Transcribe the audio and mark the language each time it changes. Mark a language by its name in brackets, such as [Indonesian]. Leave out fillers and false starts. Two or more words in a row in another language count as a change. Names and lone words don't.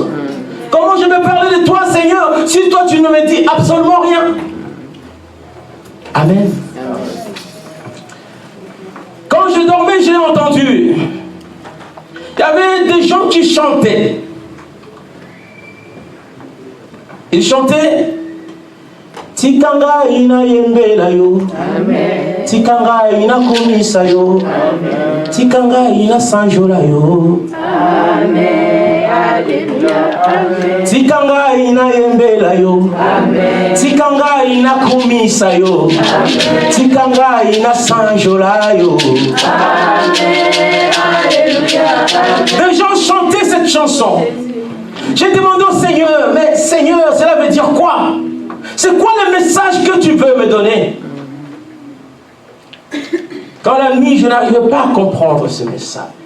[French] Comment je peux parler de toi, Seigneur, si toi tu ne me dis absolument rien? Amen. Quand je dormais, j'ai entendu. Il y avait des gens qui chantaient. Ils chantaient. [Lingala] Tikanga ina yembela yo. Amen. Tikanga ina komisa yo. Amen. Tikanga ina sanjola yo. Amen. Alléluia. Amen. Tikanga ina yembela yo. Amen. Tikanga ina komisa yo. Amen. Tikanga ina sanjola yo. Amen. Alléluia. [French] Les gens chantaient cette chanson. J'ai demandé au Seigneur, mais Seigneur, cela veut dire quoi? C'est quoi le message que tu veux me donner? Quand la nuit, je n'arrivais pas à comprendre ce message.